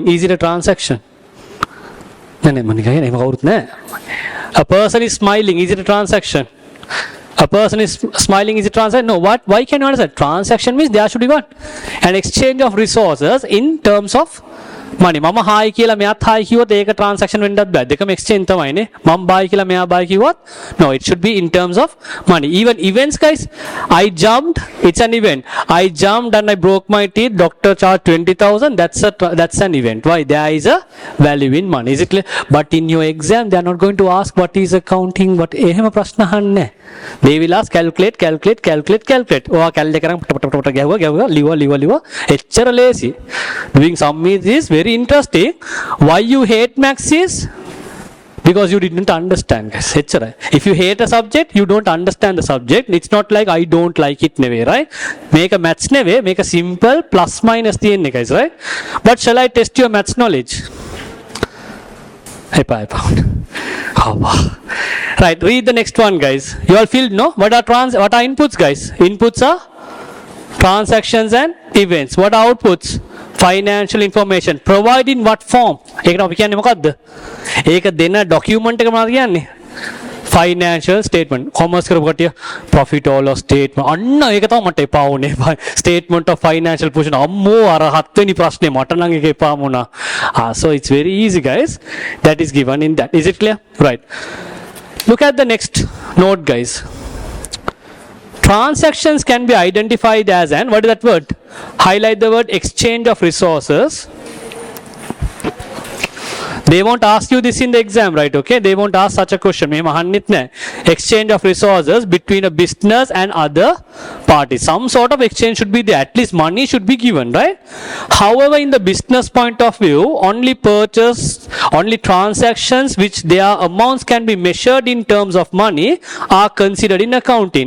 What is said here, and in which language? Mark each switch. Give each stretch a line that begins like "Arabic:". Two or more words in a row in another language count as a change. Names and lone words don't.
English: Is it a transaction? A person is smiling. Is it a transaction? A person is smiling. Is it a transaction? No. What? Why can you understand? Transaction means there should be what? An exchange of resources in terms of money.
Sinhala: මම හායි කියලා මෙයාත් හායි කිව්වොත් ඒක transaction වෙන්නත් බෑ. දෙකම exchange තමයිනේ. මම buy කියලා මෙයා buy කිව්වොත්
English: no, it should be in terms of money. Even events guys, I jumped, it's an event. I jumped and I broke my teeth, doctor charged 20,000, that's an event. Why? There is a value in money. Is it clear? But in your exam they are not going to ask what is accounting, what
Sinhala: එහෙම ප්‍රශ්න අහන්නේ.
English: They will ask calculate.
Sinhala: ඔයා calculate කරන් පට ගැහුවා ලිව එච්චර ලේසි.
English: Doing sum is very interesting. Why you hate maths is because you didn't understand guys.
Sinhala: එච්චරයි.
English: If you hate a subject, you don't understand the subject. It's not like I don't like it නෙවෙයි, right?
Sinhala: මේක maths නෙවෙයි, මේක
English: simple plus minus තියෙන්නේ guys, right? But shall I test your maths knowledge?
Sinhala: එපා.
English: Right, read the next one guys. You all feel no? What are inputs guys? Inputs are transactions and events. What are outputs? Financial information. Provide in what form?
Sinhala: ඒකට අපි කියන්නේ මොකද්ද? ඒක දෙන document එක මොනවද කියන්නේ?
English: Financial statement. Commerce
Sinhala: කරපු කටිය
English: profit or loss statement.
Sinhala: අන්න ඒක තමයි මට එපා වුනේ.
English: Statement of financial position.
Sinhala: අම්මෝ අර 7 වෙනි ප්‍රශ්නේ මට නම් ඒක එපා වුණා.
English: So it's very easy guys. That is given in that. Is it clear? Right. Look at the next note guys. Transactions can be identified as an, what is that word? Highlight the word exchange of resources. They won't ask you this in the exam, right? Okay, they won't ask such a question.
Sinhala: මෙහෙම අහන්නෙත් නැහැ.
English: Exchange of resources between a business and other parties. Some sort of exchange should be there. At least money should be given, right? However, in the business point of view, only transactions which their amounts can be measured in terms of money are considered in accounting.